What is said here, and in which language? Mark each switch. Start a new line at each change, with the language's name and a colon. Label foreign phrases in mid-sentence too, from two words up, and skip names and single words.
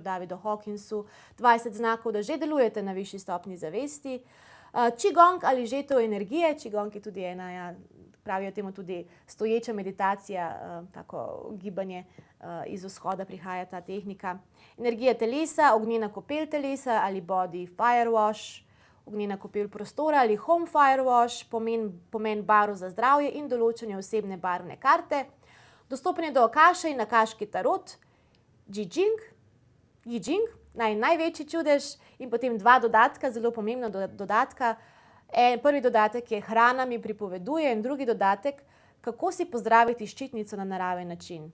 Slovenian: Davidu Hawkinsu, 20 znakov, da že delujete na višji stopnji zavesti. Qigong ali žetev energije, Qigong je tudi ena, pravijo temu tudi stoječa meditacija, tako gibanje iz vzhoda prihaja ta tehnika. Energija telesa, ognjena kopel telesa ali
English: body fire wash,
Slovenian: ognjena kopel prostora ali
English: home fire wash,
Slovenian: pomen barv za zdravje in določanje osebne barvne karte, dostopanje do akaše in akaški tarot, Yi Jing, največji čudež in potem 2 dodatka, zelo pomembna dodatka. Prvi dodatek je hrana mi pripoveduje in drugi dodatek, kako si pozdraviti ščitnico na naraven način.